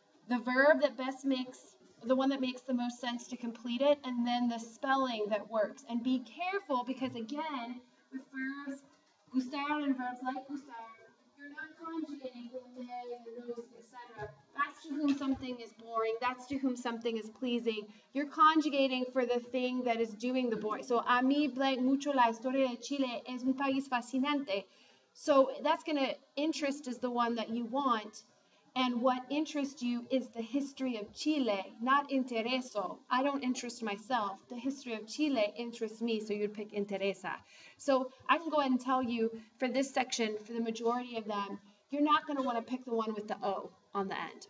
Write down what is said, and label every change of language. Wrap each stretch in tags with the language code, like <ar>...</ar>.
<en>the verb that best makes, the one that makes the most sense to complete it, and then the spelling that works. And be careful because, again, with verbs, gustar and verbs like gustar, you're not conjugating the those, etc. That's to whom something is boring. That's to whom something is pleasing. You're conjugating for the thing that is doing the boring. So,</en> <es>a mí mucho la historia de Chile es un país fascinante.</es> <en>So that's going to, interest is the one that you want. And what interests you is the history of Chile, not intereso. I don't interest myself. The history of Chile interests me, so you'd pick interesa. So I can go ahead and tell you for this section, for the majority of them, you're not going to want to pick the one with the O on the end.</en>